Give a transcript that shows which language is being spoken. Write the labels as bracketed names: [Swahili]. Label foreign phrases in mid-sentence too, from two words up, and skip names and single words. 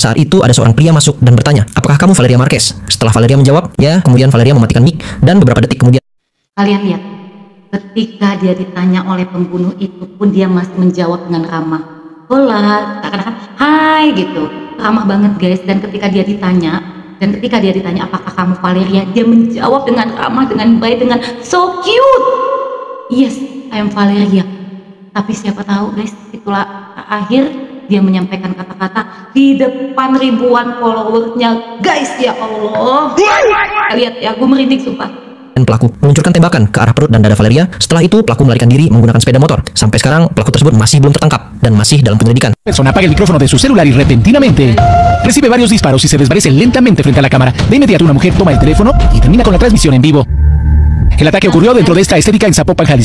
[Indonesian] Saat itu ada seorang pria masuk dan bertanya, "Apakah kamu Valeria Marquez?" Setelah Valeria menjawab, "Ya," kemudian Valeria mematikan mic dan beberapa detik kemudian Kalian lihat, ketika dia ditanya oleh pembunuh itu pun dia masih menjawab dengan ramah. Hola, seakan-akan hai gitu, ramah banget guys. Dan ketika dia ditanya apakah kamu Valeria, dia menjawab dengan ramah, dengan baik, dengan [English] so cute. Yes, I am Valeria. [Indonesian] Tapi siapa tahu guys, itulah akhir dia menyampaikan kata-kata di depan ribuan followersnya guys. Ya Allah, lihat ya, gue merinding sumpah. Dan pelaku meluncurkan tembakan ke arah perut dan dada Valeria. Setelah itu pelaku melarikan diri menggunakan sepeda motor. Sampai sekarang pelaku tersebut masih belum tertangkap dan masih dalam penyelidikan. [Spanish] Persona apaga el micrófono de su celular y repentinamente recibe varios disparos y se desvanece lentamente frente a la cámara. De inmediato una mujer toma el teléfono y termina con la transmisión en vivo. El ataque ocurrió dentro de esta estética en Zapopan, Jalisco.